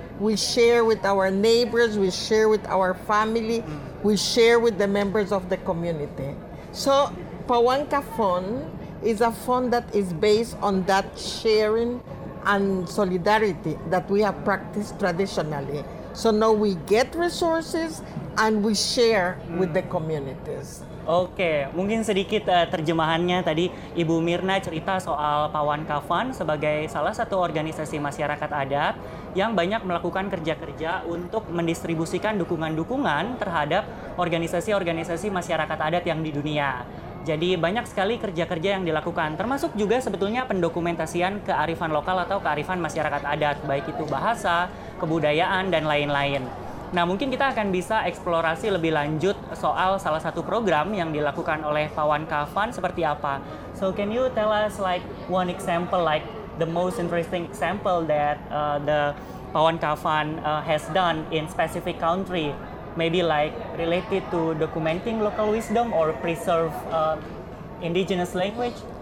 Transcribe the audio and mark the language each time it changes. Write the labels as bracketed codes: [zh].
[en] We share with our neighbors, we share with our family, we share with the members of the community. So Pawan Kavan is a fund that is based on that sharing and solidarity that we have practiced traditionally. So now we get resources and we share with the communities. [id] Oke, mungkin sedikit terjemahannya tadi Ibu Mirna cerita soal Pawan Kavan sebagai salah satu organisasi masyarakat adat yang banyak melakukan kerja-kerja untuk mendistribusikan dukungan-dukungan terhadap organisasi-organisasi masyarakat adat yang di dunia. Jadi banyak sekali kerja-kerja yang dilakukan, termasuk juga sebetulnya pendokumentasian kearifan lokal atau kearifan masyarakat adat, baik itu bahasa, kebudayaan, dan lain-lain. Nah, mungkin kita akan bisa eksplorasi lebih lanjut soal salah satu program yang dilakukan oleh Pawan Kavan seperti apa. [en] So, can you tell us like one example, like the most interesting example that the Pawan Kavan has done in specific country? Maybe like related to documenting local wisdom or preserve indigenous language?